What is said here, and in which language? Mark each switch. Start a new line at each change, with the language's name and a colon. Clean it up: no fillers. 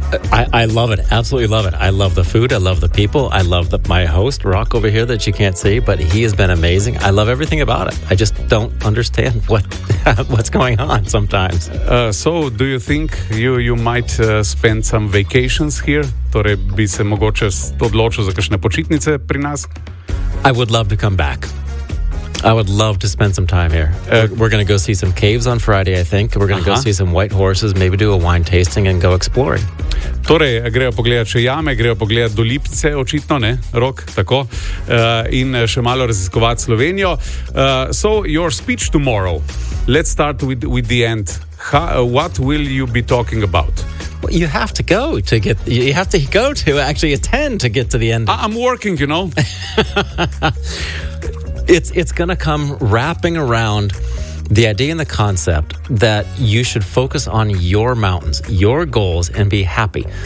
English: I love it, absolutely love it. I love the food, I love the people, I love my host, Rock, over here that you can't see, but he has been amazing. I love everything about it. I just don't understand what's going on sometimes. So, do you think you might spend some vacations here?
Slovenian: Torej, bi se mogoče odločil za kakšne počitnice pri nas?
English: I would love to come back. I would love to spend some time here. We're going to go see some caves on Friday, I think. We're going to go see some white horses, maybe do a wine tasting and go exploring.
Slovenian: Torej, grejo pogledat še jame, grejo pogledat do Lipice, očitno, ne? Rok, tako. In še malo raziskovat Slovenijo.
English: So, your speech tomorrow. Let's start with the end. What will you be talking about? Well, you have to go to get... You have to go to actually attend to get to the end. I'm working, you know. It's going to come wrapping around the idea and the concept that you should focus on your mountains, your goals, and be happy.